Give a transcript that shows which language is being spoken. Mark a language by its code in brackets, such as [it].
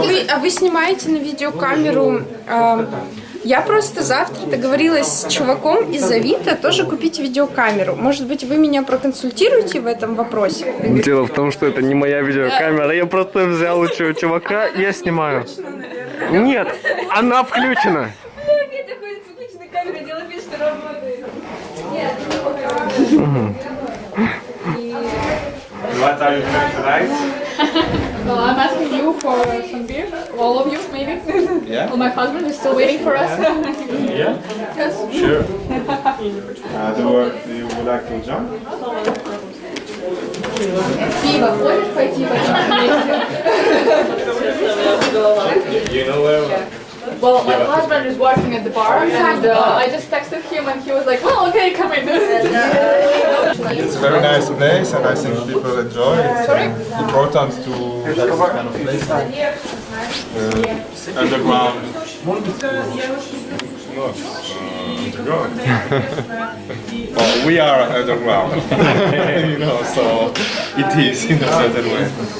[ru] А вы снимаете на видеокамеру? Я просто завтра договорилась с чуваком из Авито тоже купить видеокамеру. Может быть, вы меня проконсультируете в этом вопросе? Дело в том, что это не моя видеокамера. Я просто взял у чувака, и я снимаю. Нет, она включена. Петя ходит с выключенной камерой, делает вид, что работает. Нет, [en] What are you doing tonight? Well, I'm asking you for some beer. All of you, maybe. Yeah. Well, my husband is still waiting for us. Yeah? Yes. Sure. Do you would like to jump? [ru] Пиво. Хочешь пойти в один вместе? [en] You know where? Well, my husband is working at the bar, and I just texted him, and he was like, "Well, okay, come in." It's a very nice place, and I think people enjoy it. It's important to have this kind of place. Underground. Well, we are underground, you know, so it is in a certain way.